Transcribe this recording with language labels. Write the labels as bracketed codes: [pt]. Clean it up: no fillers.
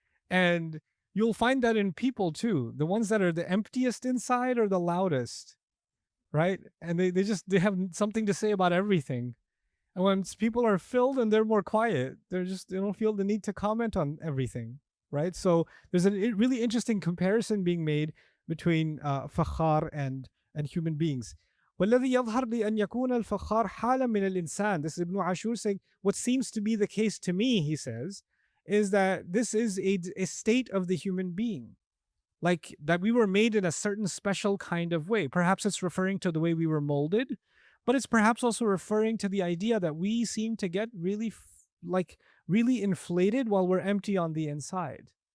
[en] And you'll find that in people too. The ones that are the emptiest inside are the loudest, right? And they have something to say about everything. And when people are filled and they're more quiet, they don't feel the need to comment on everything, right? So there's a really interesting comparison being made between fakhar and human beings. [ar] والذي يظهر لأن يكون الفخار حالا من الإنسان. [en] This is Ibn Ashur saying, what seems to be the case to me, he says, is that this is a state of the human being. Like that we were made in a certain special kind of way. Perhaps it's referring to the way we were molded, but it's perhaps also referring to the idea that we seem to get really inflated while we're empty on the inside.